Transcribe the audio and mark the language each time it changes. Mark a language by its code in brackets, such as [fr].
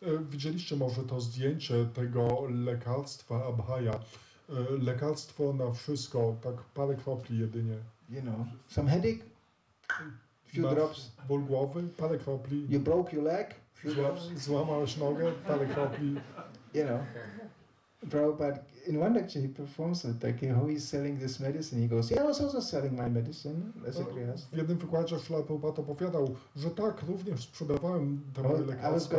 [pl] Widzieliście może to zdjęcie tego lekarstwa Abhaya. Lekarstwo na wszystko, tak parę kropli jedynie. [en] Some headache, few drops. [pl] Ból głowy, parę kropli. [en] You broke your leg, few drops. [pl] Złamałeś nogę, parę kropli. [en] Prabhupada, in one lecture he performs it, like how he's selling this medicine. He goes, yeah, I was also selling my medicine as a grihasta. [pl] W jednym wykładzie Śrila Prabhupada opowiadał, że tak, również sprzedawałem te moje lekarstwa.